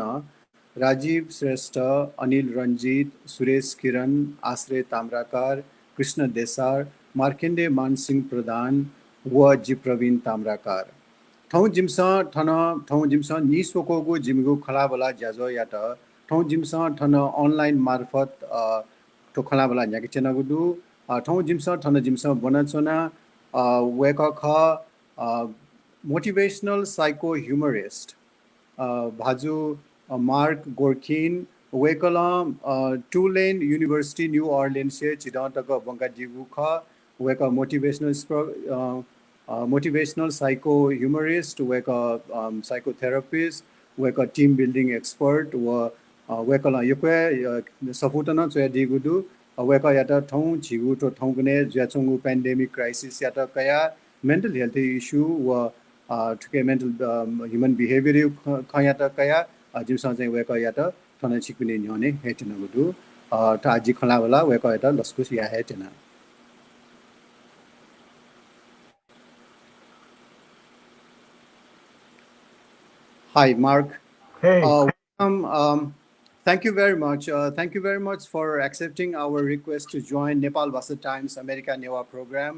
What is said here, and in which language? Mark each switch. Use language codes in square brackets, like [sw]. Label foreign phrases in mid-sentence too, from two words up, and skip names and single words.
[new] राजीव श्रेष्ठ अनिल रञ्जित सुरेश किरण आश्रय ताम्राकार कृष्ण देसार मार्केण्डे मानसिंह प्रधान व जी प्रवीण ताम्राकार ठौ जिम्स ठन ठौ जिम्स निसोकोगु जिमगु खलाबला जाजो यात ठौ जिम्स ठन अनलाइन मार्फत तो खलबल न्याकि छेना गुडु थों जिम्स बोनाचोना वेका ख [en] motivational psycho humorist [new] bhaju Mark Gorkin wekala Tulane University New Orleans se chidantaka bangka jigu kha weka [en] motivational psycho humorist [new] weka psychotherapist weka [en] team building expert [new] व वेकला युक्वे सपुतन छ्य दिगुडु वेका यात थों जिगु तो थोंने जाचोंगु [en] pandemic crisis [new] यात काया [en] mental health issue [new] व तो [en] mental human behavior [new] खयात काया जिम्स चाहिँ वेका यात थन छिक्पिनि न्योने हेतिना गुडु त आजि खल वल वेका यात लस्कुस य हेतिना. [en] Hi Mark. Hey. Thank you very much. Thank you very much for accepting our request to join Nepalbhasa Times America Newa program.